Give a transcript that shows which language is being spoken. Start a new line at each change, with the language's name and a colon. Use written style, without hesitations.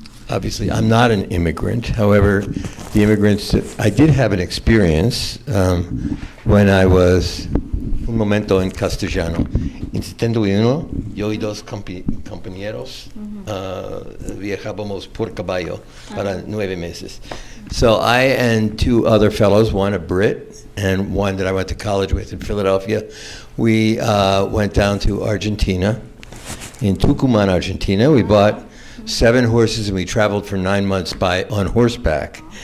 English: Obviously, I'm not an immigrant. However, the immigrants, I did have an experience when I was
Spanish: un momento en castellano. En 71, yo y dos compañeros viajábamos por caballo para 9 meses.
English: So I and 2 other fellows, one a Brit and one that I went to college with in Philadelphia, we went down to Argentina. In Tucumán, Argentina, we bought 7 horses, and we traveled for 9 months on horseback.